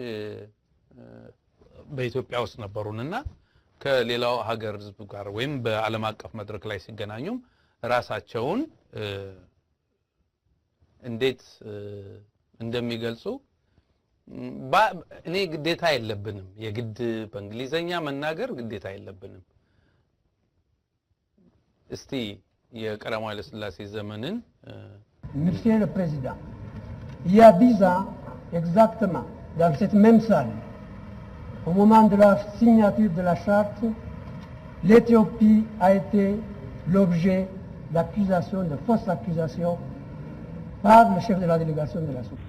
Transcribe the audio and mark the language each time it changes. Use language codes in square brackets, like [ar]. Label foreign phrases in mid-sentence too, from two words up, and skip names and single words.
[am] በኢትዮጵያ ውስጥ ነበሩንና ከሌላው ሀገር ህዝብ ጋር ወይም በዓለም አቀፍ መድረክ ላይ ሲገናኙም ራሳቸውን እንዴት እንደሚገልጹ እኔ ግዴታ የለብንም። የግድ በእንግሊዘኛ መናገር ግዴታ የለብንም። እስቲ የቀዳማዊ ኃይለ ሥላሴ ዘመንን [fr] Monsieur le Président, il y a 10 ans exactement, dans cette même salle, au moment de la signature de la charte, l'Éthiopie a été l'objet d'accusations, de fausses accusations par le chef de la délégation de la Soudan.